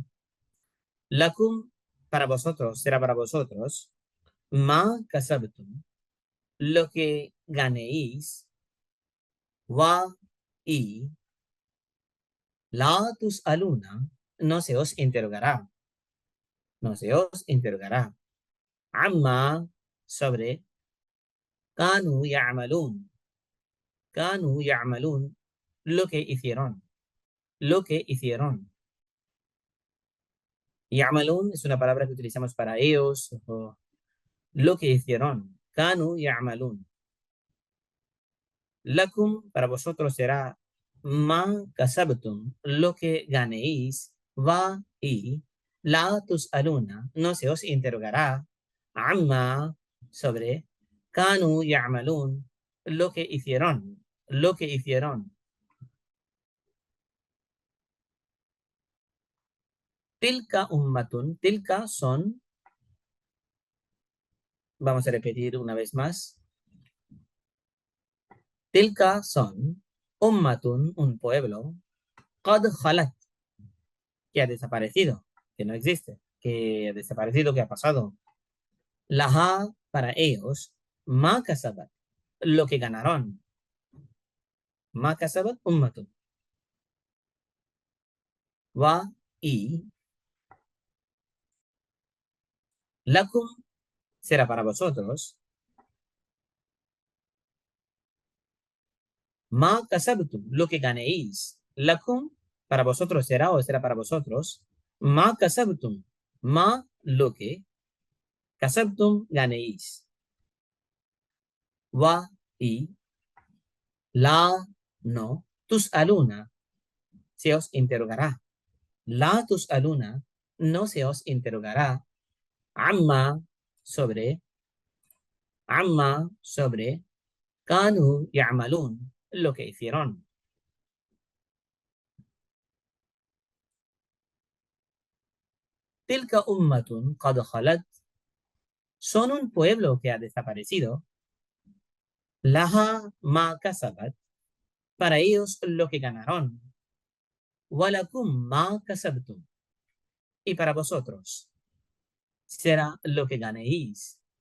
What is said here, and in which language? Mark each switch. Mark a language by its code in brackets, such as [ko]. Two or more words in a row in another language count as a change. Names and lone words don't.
[es] Lakum para vosotros, será para vosotros. [ar] ما كسبتم, [es] lo que ganéis. Wa y [ar] لا تسألون [es] no se os interrogará. No se os interrogará. Amma sobre. [ar] كانوا يعملون. كانوا يعملون, [es] lo que hicieron. Lo que hicieron. Ya'malun es una palabra que utilizamos para ellos. O lo que hicieron. [ar] كانوا يعملون. [es] Lakum para vosotros será [ar] ما كسبتم, [es] lo que ganéis. Va y [ar] لا تسألون [es] no se os interrogará. [ar] Amma sobre. كانوا يعملون, [es] lo que hicieron. Lo que hicieron. [ar] تلك أمة، تلك [es] son, vamos a repetir una vez más. [ar] Tilka son, ummatun, [es] un pueblo, [ar] قد خلت, [es] que ha desaparecido, que no existe, que ha desaparecido, que ha pasado. Laha, para ellos, [ar] ما كسبت, [es] lo que ganaron. [ar] ما كسبت أمة. [es] Wa y Lakum será para vosotros. [ar] ما كسبتم, [es] lo que ganéis. Lakum, para vosotros será o será para vosotros. [ar] ما كسبتم، ما, [es] lo que. Kasabtum, ganéis. Wa, y. La, no. [ar] تسألون, [es] se os interrogará. [ar] لا تسألون, [es] no se os interrogará. Amma, sobre. Amma, sobre. [ar] كانوا يعملون, [es] lo que hicieron. [ar] تلك أمة قد خلت, [es] son un pueblo que ha desaparecido. [ar] لها ما كسبت, [es] para ellos lo que ganaron. [ar] ولكم ما كسبتم, [es] y para vosotros será lo que ganéis.